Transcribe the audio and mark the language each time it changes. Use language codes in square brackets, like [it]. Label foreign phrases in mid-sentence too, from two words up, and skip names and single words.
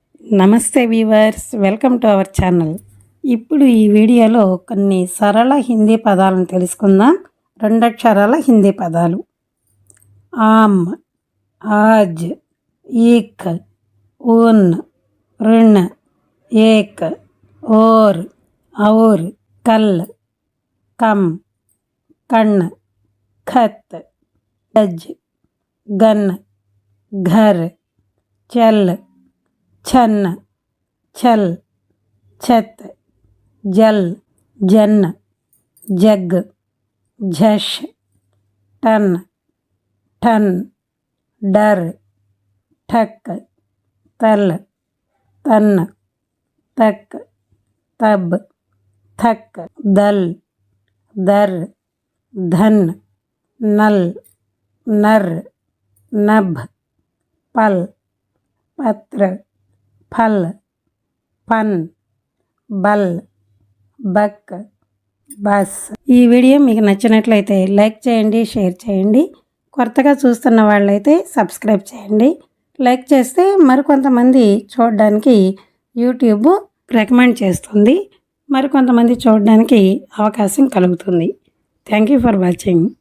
[en] Namaste viewers, welcome to our channel. [te] ఇప్పుడు ఈ వీడియోలో కొన్ని సరళ హిందీ పదాలను తెలుసుకుందాం. 2 అక్షరాల హిందీ పదాలు. [hi] आम, आज, ईख, उन, ऋण, एक, ओर, और, कल, कम, कण, खत, गज, गन, घर, चल, छन, छल, छत, जल, जन, जग, झश, टन, ठन, डर, ठक, तल, तन, तक, तब, थक, दल, दर, धन, नल, नर, नभ, पल, पत्र, फल, फन, बल, बक, బస్. [te] ఈ వీడియో మీకు నచ్చినట్లయితే లైక్ చేయండి, షేర్ చేయండి. కొత్తగా చూస్తున్న వాళ్ళైతే సబ్స్క్రైబ్ చేయండి. లైక్ చేస్తే మరికొంతమంది చూడడానికి యూట్యూబ్ రికమెండ్ చేస్తుంది, మరికొంతమంది చూడడానికి అవకాశం కలుగుతుంది. [en] thank you for watching.